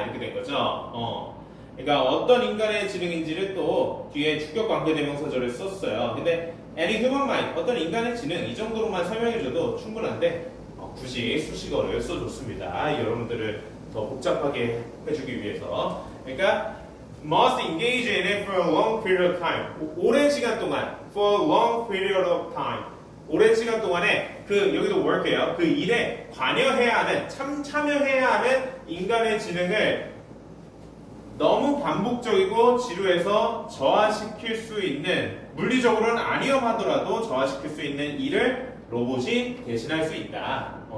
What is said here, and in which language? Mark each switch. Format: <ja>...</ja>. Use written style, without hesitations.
<ko>이렇게 된 거죠. 그러니까 어떤 인간의 지능인지를 또 뒤에 주격 관계 대명사절을 썼어요. 근데</ko> <en>any human mind,</en> <ko>어떤 인간의 지능 이 정도로만 설명해줘도 충분한데 굳이 수식어를 써줬습니다. 여러분들을 더 복잡하게 해주기 위해서. 그러니까</ko> <en>must engage in it for a long period of time.</en> <ko>오랜 시간 동안,</ko> <en>for a long period of time.</en> <ko>오랜 시간 동안에 여기도 work예요. 그 일에 관여해야 하는, 참여해야 하는 인간의 지능을 너무 반복적이고 지루해서 저하시킬 수 있는, 물리적으로는 안 위험하더라도 저하시킬 수 있는 일을 로봇이 대신할 수 있다.</ko>